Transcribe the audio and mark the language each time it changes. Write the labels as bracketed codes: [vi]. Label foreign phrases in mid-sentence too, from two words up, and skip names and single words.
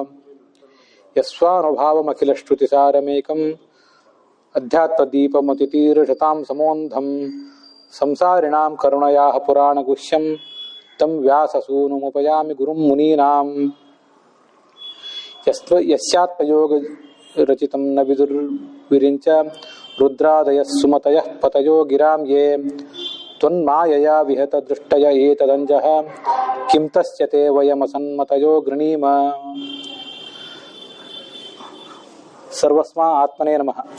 [sa] ಯಸ್ವಾನುಭಾವಮಖಿಲಶ್ರುತಿಸಾರಮೇಕಂ ಅಧ್ಯಾತ್ಮದೀಪಮತಿತೀರ್ಷತಾಂ ಸಮೋಂಧಂ ಸಂಸಾರಿಣಾಂ ಕರುಣಯಾಃ ಪುರಾಣಗುಹ್ಯಂ ತಂ ವ್ಯಾಸಸೂನುಮುಪಯಾಮಿ ಗುರುಂ ಮುನೀನಾಂ ಯಸ್ಯಾತ್ಮಯೋಗ ರಚಿತಂ ನ ವಿದುರ್ವಿರಿಂಚ ರುದ್ರಾದಯಃ ಸುಮತಯಃ ಪತಯೋ ಗಿರಾಂ ಯೇ ತ್ವನ್ಮಾಯಯಾ ವಿಹತ ದೃಷ್ಟಯ ಏತದಂಜಃ ಕಿಂ ತಸ್ಯ ತೇ ವಯಮಸನ್ಮತಯೋ ಗೃಣೀಮ. ಸರ್ವಸ್ಮಾ ಆತ್ಮನೇ ನಮಃ.